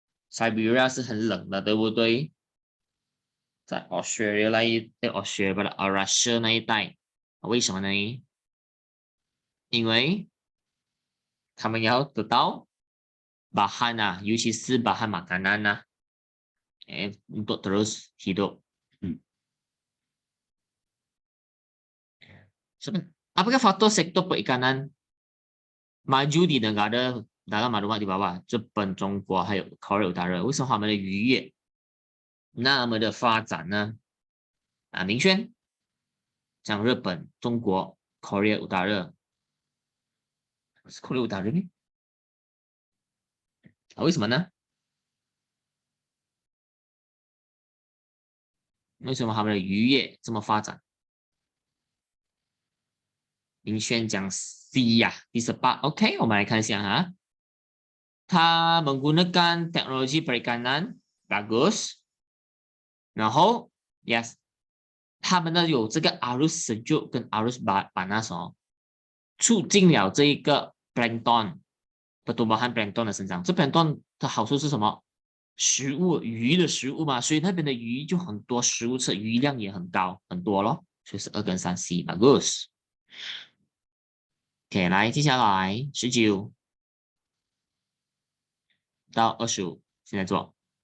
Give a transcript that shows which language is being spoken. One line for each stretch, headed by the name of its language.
Chinese: Siberia 是很冷的，对不对？在 Australia Australia 不是 Russia 那一带，为什么呢？因为他们要得到bahan尤其是
Malay: bahan makanan untuk terus hidup. Apakah faktor sektor perikanan maju di negara dalam maklumat di bawah
Chinese: 日本、中国还有 Korea Utara 为什么他们的渔业那么的发展呢？明轩，像日本、中国、Korea Utara 是 Korea Utara 呢？为什么呢？为什么他们的渔业这么发展？明轩讲 C 呀，第18。OK， 我们来看一下哈。他
Malay: menggunakan teknologi perikanan bagus，
Chinese: 然后 yes， 他们呢有这个
Malay: arus sejuk
Chinese: 跟
Malay: arus panas
Chinese: 促进了这一个 plankton
Malay: pertumbuhan plankton
Chinese: 的生长。这 plankton 的好处是什么？食物，鱼的食物嘛，所以那边的鱼就很多食物吃，鱼量也很高，很多咯。所以是2跟3 C bagus。 OK， 来，接下来19到25，现在做。